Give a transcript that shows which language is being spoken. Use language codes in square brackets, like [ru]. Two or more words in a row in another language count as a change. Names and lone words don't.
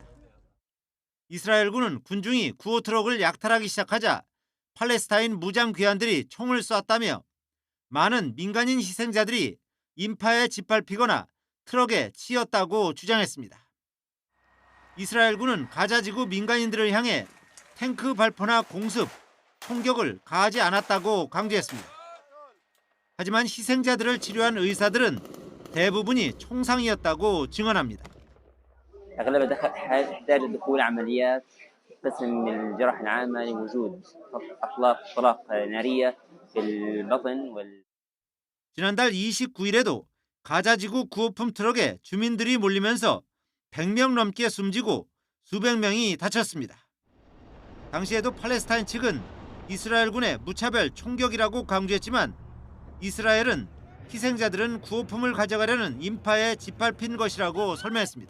[ko] 이스라엘군은 군중이 구호 트럭을 약탈하기 시작하자 팔레스타인 무장 괴한들이 총을 쐈다며 많은 민간인 희생자들이 인파에 짓밟히거나 트럭에 치였다고 주장했습니다. 이스라엘군은 가자지구 민간인들을 향해 탱크 발포나 공습, 총격을 가하지 않았다고 강조했습니다. 하지만 희생자들을 치료한 의사들은 대부분이 총상이었다고 증언합니다. [ar] قسم الجراحة العامة لوجود أطلاق نارية في البطن [ko] 지난달 29일에도 가자지구 구호품 트럭에 주민들이 몰리면서 100명 넘게 숨지고 수백 명이 다쳤습니다. 당시에도 팔레스타인 측은 이스라엘군의 무차별 총격이라고 강조했지만 이스라엘은 희생자들은 구호품을 가져가려는 인파에 짓밟힌 것이라고 설명했습니다.